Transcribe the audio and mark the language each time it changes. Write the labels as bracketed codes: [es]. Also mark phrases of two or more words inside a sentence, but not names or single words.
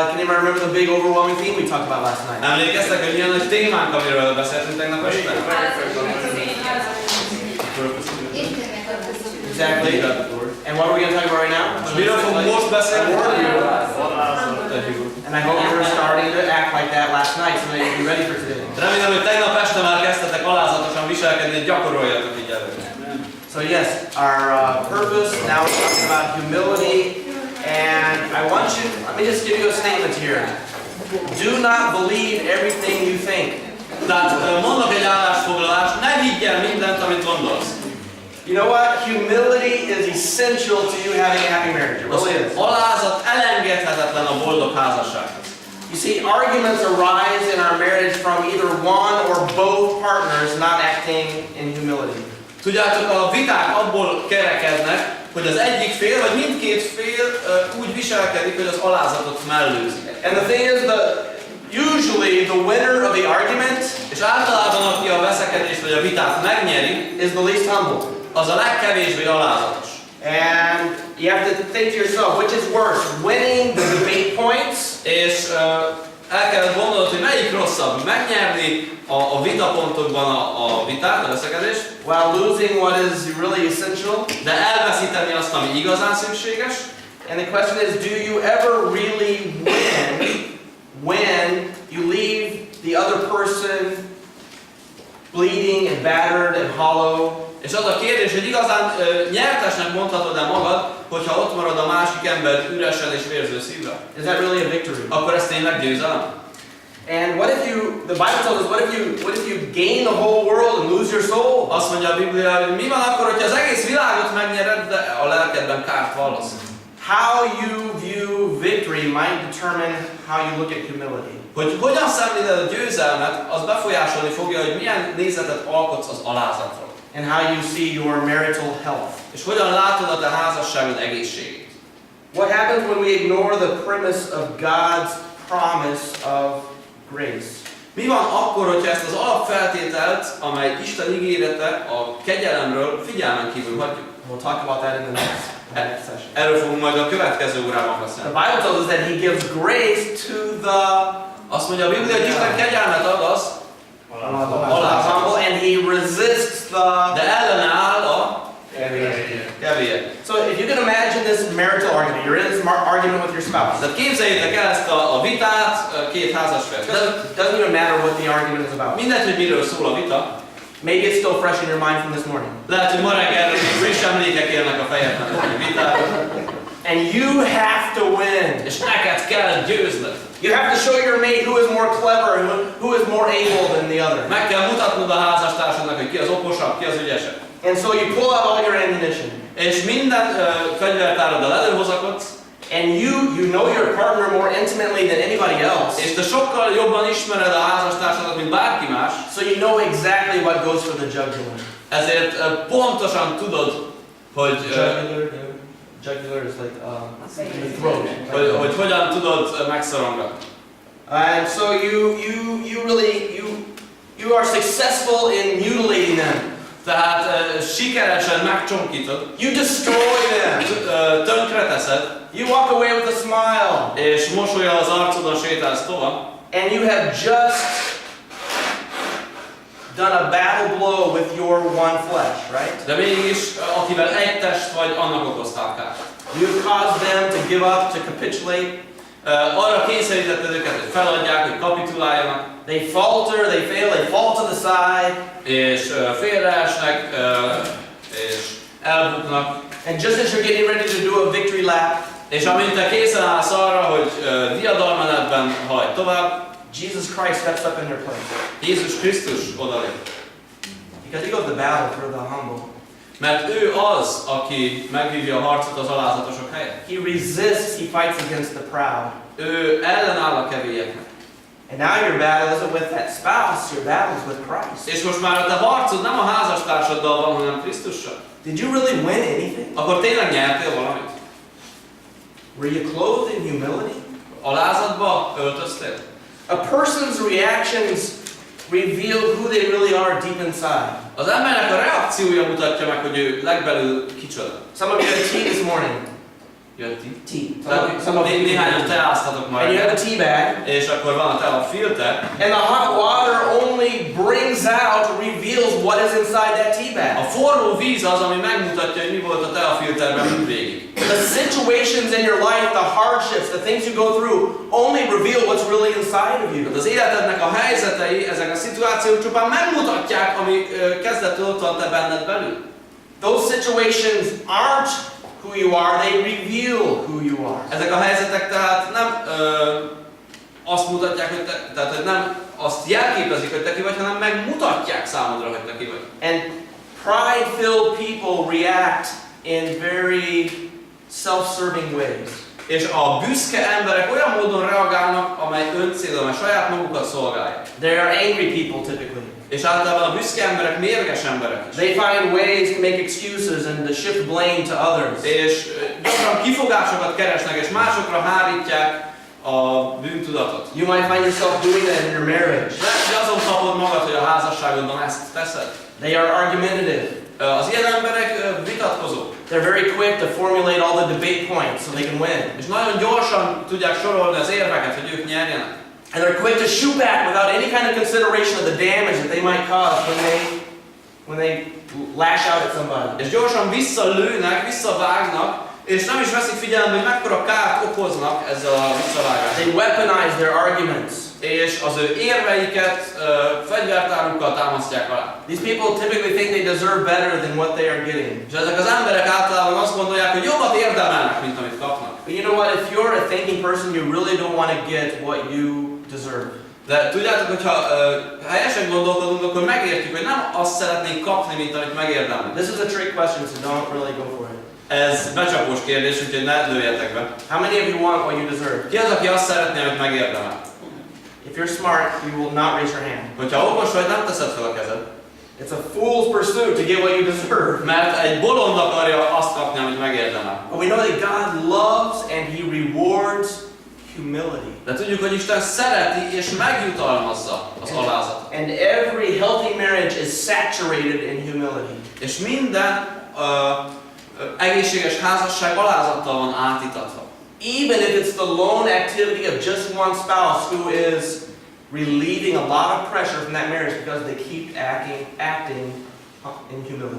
[en] anybody remember the big overwhelming theme we talked about last night? [hu] Emlékeztek, hogy milyen nagy témánk, amiről beszéltünk tegnap este? [en] Exactly. And what are we going to talk about right now? [hu] Miről fogunk most beszélni? [en] And I hope you were starting to act like that last night so that you'd be ready for today. [hu] Remélem, hogy tegnap este már kezdtetek alázatosan viselkedni, és gyakoroljatok így előtt. [en] So yes, our purpose, now we're talking about humility, and I want you, let me just give you a statement here. Do not believe everything you think. [hu] Tehát mondok egy állásfoglalást, ne higgy el mindent, amit gondolsz. [en] You know what? Humility is essential to you having a happy marriage. It really is. [hu] Alázat elengedhetetlen a boldog házassághoz. [en] You see, arguments arise in our marriage from either one or both partners not acting in humility. [hu] Tudjátok, a viták abból kerekednek, hogy az egyik fél, vagy mindkét fél úgy viselkedik, hogy az alázatot mellőzi. [en] And the thing is, usually the winner of the argument, [hu] és általában aki a veszekedést vagy a vitát megnyeri, [en] is the least humble. [hu] Az a legkevésbé alázatos. [en] And you have to think to yourself, which is worse, winning the debate points, [hu] és el kell gondolnod, hogy melyik rosszabb, megnyerni a vitapontokban a vitát, a veszekedést, [en] while losing what is really essential, [hu] de elveszíteni azt, ami igazán szükséges. [en] And the question is, do you ever really win when you leave the other person bleeding and battered and hollow? [hu] És az a kérdés, hogy igazán nyertesnek mondhatod-e magad, hogyha ott marad a másik ember üresen és vérző szívvel? [en] Is that really a victory? [hu] Akkor ez tényleg győzelem? [en] And what if the Bible tells us, what if you gain the whole world and lose your soul? [hu] Azt mondja a Biblia, hogy mi van akkor, hogyha az egész világot megnyered, de a lelkedben kárt vallasz? [en] How you view victory might determine how you look at humility. [hu] Hogy hogyan szemléled a győzelmet, az befolyásolni fogja, hogy milyen nézetet alkotsz az alázatról. [en] And how you see your marital health. [hu] És hogyan látod a te házasságod egészségét. [en] What happens when we ignore the premise of God's promise of grace? [hu] Mi van akkor, hogyha ezt az alapfeltételt, amely Isten ígérete a kegyelemről figyelmen kívül hagyjuk? [en] We'll talk about that in the next session. [hu] Erről fogunk majd a következő órában beszélni. [en] The Bible tells us that He gives grace to the. [hu] Azt mondja a Biblia, hogy Isten kegyelmet ad az alázatnak, [en] and He resists the. [hu] De ellenáll a kevélyek. [en] So if you can imagine this marital argument, you're in this argument with your spouse. [hu] Tehát képzeljétek el ezt a vitát két házasfél. [en] Doesn't even matter what the argument is about. [hu] Mindegy, hogy miről szól a vita. [en] Maybe it's still fresh in your mind from this morning. [hu] Lehet, hogy ma reggel még friss emlékek élnek a fejedben a vitáról. [en] And you have to win. [hu] És neked kell győzned. [en] You have to show your mate who is more clever, who is more able than the other. [hu] Meg kell mutatnod a házastársadnak, hogy ki az okosabb, ki az ügyesebb. [en] And so you pull out all your ammunition. [hu] És minden fegyvertáraddal előhozakodsz. [en] And you know your partner more intimately than anybody else. [hu] És te sokkal jobban ismered a házastársadat, mint bárki más. [en] So you know exactly what goes for the jugular. [hu] Ezért pontosan tudod, hogy [en] jugular is like the throat. [hu] Hogy hogyan tudod megszorongatni. [en] And so you are successful in mutilating them. [hu] Tehát sikeresen megcsonkítod. [en] You destroy them. [hu] Tönkreteszed. [en] You walk away with a smile. [hu] És mosollyal az arcodon sétálsz tovább. [en] And you have just done a battle blow with your one flesh, right? [hu] De mégis, akivel egy test vagy, annak okoztál kárt. [en] You've caused them to give up, to capitulate. [hu] Arra kényszerítetted őket, hogy feladják, hogy kapituláljanak. [en] They falter, they fail, they fall to the side. [hu] És félreesnek, és elbuknak. [en] And just as you're getting ready to do a victory lap, [hu] és amint te készen állsz arra, hogy diadalmenetben haladj tovább, [en] Jesus Christ steps up in their place. [hu] Jézus Krisztus odalép. [en] Because he goes to battle for the humble. [hu] Mert ő az, aki megvívja a harcot az alázatosok helyett. [en] He resists, he fights against the proud. [hu] Ő ellenáll a kevélyeknek. [en] And now your battle isn't with that spouse, your battle is with Christ. [hu] És most már a te harcod nem a házastársaddal van, hanem Krisztussal. [en] Did you really win anything? [hu] Akkor tényleg nyertél valamit? [en] Were you clothed in humility? [hu] Alázatba öltöztél? [en] A person's reactions reveal who they really are deep inside. [hu] Az embernek a reakciója mutatja meg, hogy ő legbelül kicsoda. [en] Some of you had tea this morning. [hu] Tea. Néhányan teáztatok [en] And you [hu] majd. [en] have a tea bag. [hu] És akkor van a tea filter. [en] And the hot water only brings out, reveals what is inside that tea [hu] A [en] bag. [hu] forró víz az, ami megmutatja, hogy mi volt a tea filterben mindvégig. [en] The situations in your life, the hardships, the things you go through, only reveal what's really inside of you. [hu] Az életednek a helyzetei, ezek a szituációk csupán megmutatják, ami kezdettől ott van te benned belül. [en] Those situations aren't who you are, they reveal who you are. [hu] Ezek a helyzetek tehát nem azt mutatják, hogy tehát hogy nem azt jelképezik, hogy te ki vagy, hanem megmutatják számodra, hogy te ki vagy. [en] And pride-filled people react in very self-serving ways. [hu] És a büszke emberek olyan módon reagálnak, amely öncélú, amely saját magukat szolgálják. [en] They are angry people typically. [hu] És általában a büszke emberek mérges emberek is. [en] They find ways to make excuses and to shift blame to others. [hu] És gyakran kifogásokat keresnek, és másokra hárítják a bűntudatot. [en] You might find yourself doing that in your marriage. [hu] Lehet, hogy azon kapod magad, hogy a házasságodban ezt teszed. [en] They are argumentative. [hu] Az ilyen emberek vitatkozók. [en] They're very quick to formulate all the debate points so they can win. [hu] És nagyon gyorsan tudják sorolni az érveket, hogy ők nyerjenek. [en] And they're quick to shoot back without any kind of consideration of the damage that they might cause when they lash out at somebody. [hu] És gyorsan visszalőnek, visszavágnak, és nem is veszik figyelembe, hogy mekkora kárt okoznak ezzel a visszavágással. [en] They weaponize their arguments. [hu] És az ő érveiket fegyvertárukkal támasztják alá. [en] These people typically think they deserve better than what they are getting. [hu] És ezek az emberek általában azt gondolják, hogy jobbat érdemelnek, mint amit kapnak. [en] But you know what? If you're a thinking person, you really don't want to get what you deserve. [hu] De tudjátok, hogyha helyesen gondolkodunk, akkor megértjük, hogy nem azt szeretnénk kapni, mint amit megérdemlünk. [en] This is a trick question, so don't really go for it. [hu] Ez becsapós kérdés, úgyhogy ne lőjetek be. [en] How many of you want what you deserve? [hu] Ki az, aki azt szeretné, amit megérdemel? [en] If you're smart, you will not raise your hand. [hu] Hogyha okos vagy, nem teszed fel a kezed. [en] It's a fool's pursuit to get what you deserve. [hu] Mert egy bolond akarja azt kapni, amit megérdemel. [en] But we know that God loves and He rewards humility. [hu] De tudjuk, hogy Isten szereti és megjutalmazza az alázatot. [en] And every healthy marriage is saturated in humility. [hu] És minden egészséges házasság alázattal van átítatva. [en] Even if it's the lone activity of just one spouse who is relieving a lot of pressure from that marriage because they keep acting in humility.